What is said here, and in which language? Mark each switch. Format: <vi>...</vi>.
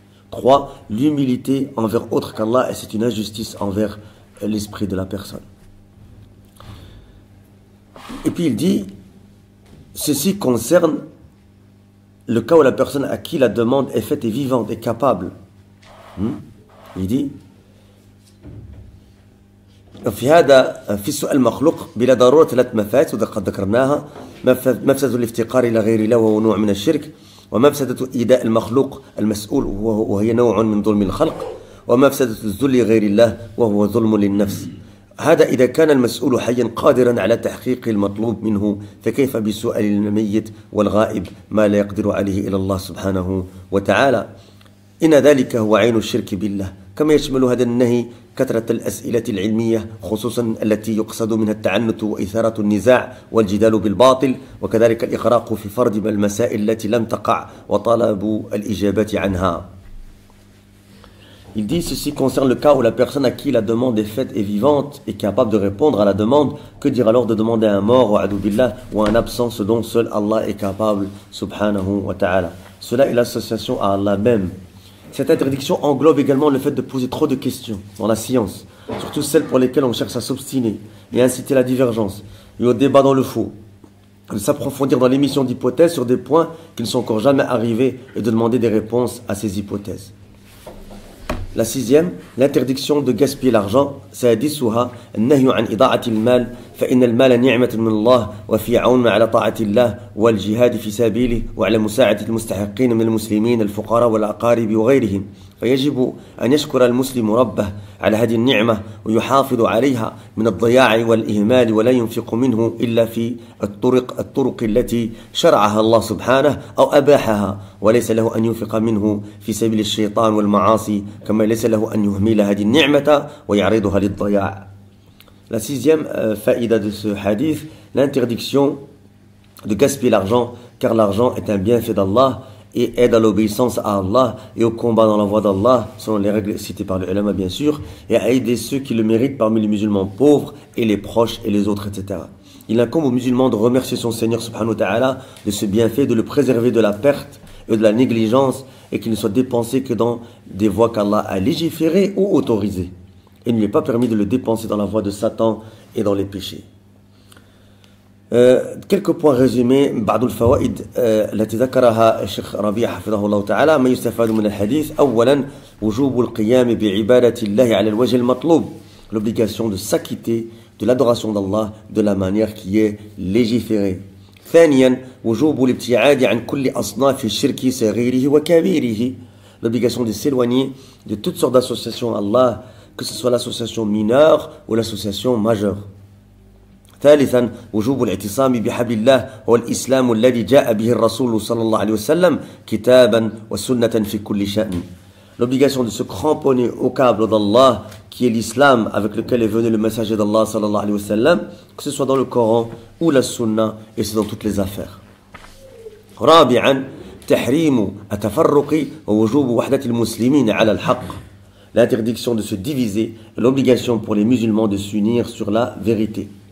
<fr>3, l'humilité envers autre qu'Allah, et c'est une injustice envers l'esprit de la personne. Et puis il dit, ceci concerne le cas où la personne à qui la demande est faite est vivante, est capable. Il dit,</fr> <ar>في السؤال المخلوق بلا ضرورة 3 مفاسد وقد ذكرناها مفسدة الافتقار إلى غير الله وهو نوع من الشرك ومفسدة إيذاء المخلوق المسؤول وهي نوع من ظلم الخلق ومفسدة الذل لغير الله وهو ظلم للنفس هذا إذا كان المسؤول حيا قادرا على تحقيق المطلوب منه فكيف بسؤال الميت والغائب ما لا يقدر عليه إلى الله سبحانه وتعالى إن ذلك هو عين الشرك بالله كما يشمل هذا النهي كثرة الأسئلة العلمية خصوصا التي يقصد منها التعنت وإثارة النزاع والجدال بالباطل وكذلك الإغراق في فرض المسائل التي لم تقع وطلب الإجابة عنها.</ar> <fr>Il dit, ceci concerne le cas où la personne à qui la demande est faite est vivante et capable de répondre à la demande. Que dire alors de demander à un mort ou à billah ou à un absent, ce dont seul Allah est capable, subhanahu wa ta'ala. Cela est l'association à Allah même. Cette interdiction englobe également le fait de poser trop de questions dans la science, surtout celles pour lesquelles on cherche à s'obstiner et à inciter la divergence et au débat dans le faux, de s'approfondir dans l'émission d'hypothèses sur des points qui ne sont encore jamais arrivés et de demander des réponses à ces hypothèses. La 6e, l'interdiction de gaspiller l'argent.</fr> <ar>سادسها النهي عن إضاعة المال فإن المال نعمة من الله وفي عون على طاعة الله والجهاد في سبيله وعلى مساعدة المستحقين من المسلمين الفقراء والأقارب وغيرهم فيجب أن يشكر المسلم ربه على هذه النعمة ويحافظ عليها من الضياع والإهمال ولا ينفق منه إلا في الطرق التي شرعها الله سبحانه أو أباحها وليس له أن ينفق منه في سبيل الشيطان والمعاصي كما ليس له أن يهمل هذه النعمة ويعرضها للضياع.</ar> <fr>La 6e faïda de ce hadith, l'interdiction de gaspiller l'argent, car l'argent est un bienfait d'Allah et aide à l'obéissance à Allah et au combat dans la voie d'Allah, selon les règles citées par le ulama bien sûr, et à aider ceux qui le méritent parmi les musulmans pauvres et les proches et les autres, etc. Il incombe aux musulmans de remercier son Seigneur subhanahu wa ta'ala de ce bienfait, de le préserver de la perte et de la négligence et qu'il ne soit dépensé que dans des voies qu'Allah a légiférées ou autorisées. Et il ne lui est pas permis de le dépenser dans la voie de Satan et dans les péchés. Quelques points résumés.</fr> <ar>بعض الفوائد التي ذكرها الشيخ ربيع حفظه الله تعالى. ما يستفاد من الحديث. أولا وجوب القيام بعبادة الله على الوجه المطلوب.</ar> <fr>L'obligation de s'acquitter de l'adoration d'Allah de la manière qui est légiférée.</fr> <ar>ثانيا وجوب الابتعاد عن كل أصناف الشرك صغيره وكبيره.</ar> <fr>L'obligation de s'éloigner de toutes sortes d'associations à Allah, que ce soit l'association mineure ou l'association majeure.</fr> <ar>ثالثا وجوب الاعتصام بحبل الله هو الإسلام الذي جاء به الرسول صلى الله عليه وسلم كتابا وسنة في كل شأن.</ar> <fr>L'obligation de se cramponner au câble d'Allah qui est l'islam avec lequel est venu le messager d'Allah sallallahu alayhi wa sallam, que ce soit dans le Coran ou la sunna, et c'est dans toutes les affaires.</fr> <ar>رابعا تحريم التفرق ووجوب وحدة المسلمين على الحق.</ar> <fr>L'interdiction de se diviser et l'obligation pour les musulmans de s'unir sur la vérité.</fr>